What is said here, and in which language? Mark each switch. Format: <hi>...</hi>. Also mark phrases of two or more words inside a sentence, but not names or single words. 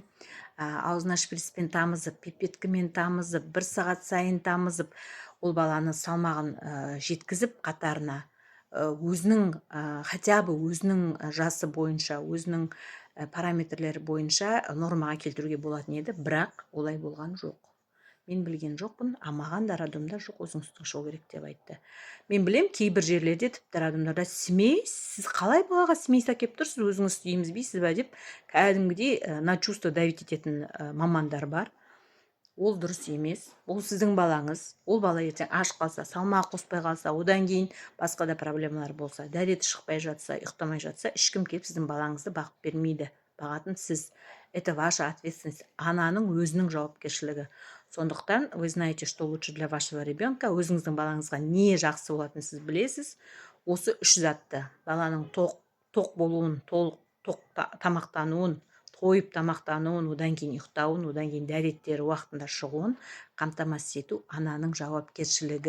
<kk>Аузына шприцпен тамызып, пипеткамен тамызып, 1 сағат сайын тамызып, ол баланы салмағын жеткізіп қатарына, өзінің,</kk> <ru>хотя бы</ru> <kk>өзінің жасы бойынша, өзінің параметрлері бойынша нормаға келтіруге болатын еді, бірақ олай болған жоқ. Мен білген жоқпын, маған да радиомда жоқ, өзің сүтің шығу керек деп айтты. Мен білем, кейбір жерлерде тіпті радиомдарда смесь, сіз қалай балаға смесь әкеп тұрсыз, өзіңіз сүт емізбейсіз ба деп, кәдімгідей</kk> <ru>на чувство давить</ru> <kk>ететін мамандар бар. Ол дұрыс емес, ол сіздің балаңыз, ол бала ертең аш қалса, салмақ қоспай қалса, одан кейін басқа да проблемалар болса, дәреті шықпай жатса, ұйықтамай жатса, ешкім келіп сіздің балаңызды бағып бермейді. Бағатын сіз.</kk> <ru>Это ваша ответственность,</ru> <kk>ананың өзінің жауапкершілігі. Сондықтан,</kk> <ru>вы знаете, что лучше для вашего ребенка,</ru> <kk>өзіңіздің балаңызға не жақсы болатынын сіз білесіз. Осы 3 затты, баланың тоқ болуын, тоқ тамақтануын, тойып тамақтануын, одан кейін ұйықтауын, одан кейін дәреттері уақытында шығуын қамтамасыз ету ананың жауапкершілігі.</kk>